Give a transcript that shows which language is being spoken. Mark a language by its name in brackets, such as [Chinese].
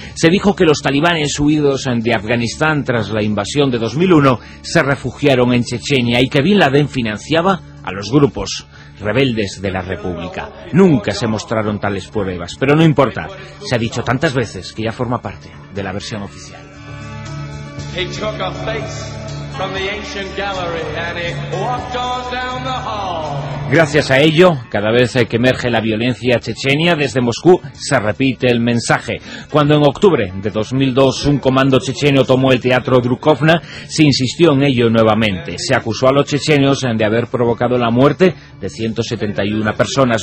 [Spanish] Se dijo que los talibanes huidos de Afganistán tras la invasión de 2001 se refugiaron en Chechenia y que Bin Laden financiaba a los grupos rebeldes de la República. Nunca se mostraron tales pruebas, pero no importa. Se ha dicho tantas veces que ya forma parte de la versión oficial. [English] He took a face from the ancient gallery and he walked on down the hall. [Spanish] Gracias a ello, cada vez que emerge la violencia chechenia desde Moscú, se repite el mensaje. Cuando en octubre de 2002 un comando checheno tomó el teatro Drukovna, se insistió en ello nuevamente. Se acusó a los chechenos de haber provocado la muerte de 171 personas.